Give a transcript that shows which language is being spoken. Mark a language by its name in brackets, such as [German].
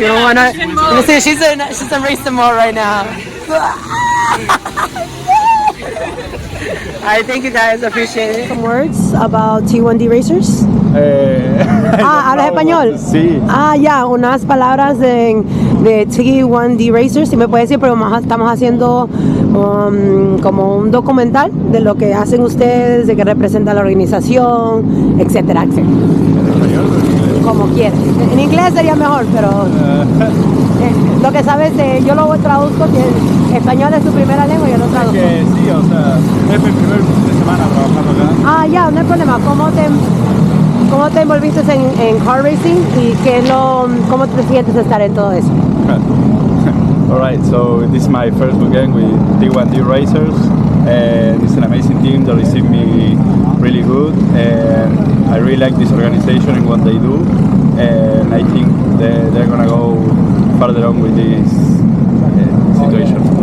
[English] You don't want to see she's in racing mode right now. All right, thank you guys. Appreciate it. Some words about T1D Racers. [Spanish] ¿Hablas español? Sí. Ya, unas palabras de T1D Racers, si me puedes decir, pero estamos haciendo como un documental de lo que hacen ustedes, de que representa la organización, etcétera, etcétera. Como quieras. En inglés sería mejor, pero lo que sabes, yo lo traduzco, que español es tu primera lengua y yo lo traduzco. Sí, o sea, es mi primer fin de semana trabajando acá. Ya, no hay problema. ¿Cómo te envolviste en car racing y cómo te sientes estar en todo eso? [English] Alright, so this is my first weekend with T1D Racers, and it's an amazing team that received me really good, and I really like this organization and what they do, and I think they're gonna go further on with this situation.